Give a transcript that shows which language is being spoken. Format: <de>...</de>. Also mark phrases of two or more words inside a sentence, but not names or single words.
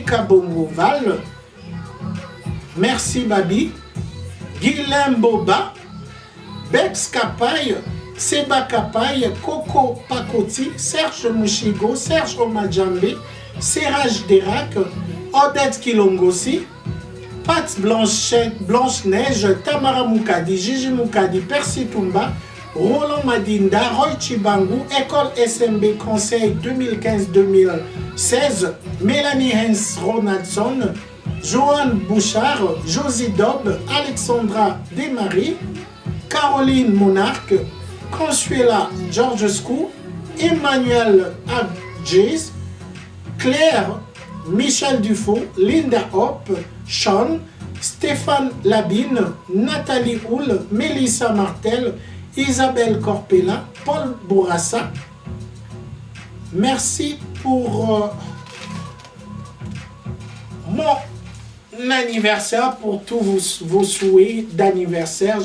<fr>Kabongoval, merci Babi, Guilain Boba, Bex Kapaye, Seba Kapaye, Coco Pakoti, Serge Mouchigo, Serge Omadjambe, Serge Derac, Odette Kilongosi, Pat Blanche-Neige, Tamara Moukadi, Gigi Moukadi, Percy Toumba, Roland Madinda, Roy Chibangu, École SMB Conseil 2015-2016, Mélanie Hens Ronaldson, Joanne Bouchard, Josie Dobb, Alexandra Desmarie, Caroline Monarque, Consuela Georgescu, Emmanuel Abdjiz, Claire Michel Dufaux, Linda Hoppe, Sean, Stéphane Labine, Nathalie Houle, Mélissa Martel, Isabelle Corpella, Paul Bourassa. Merci pour mon anniversaire, pour tous vos souhaits d'anniversaire.</fr>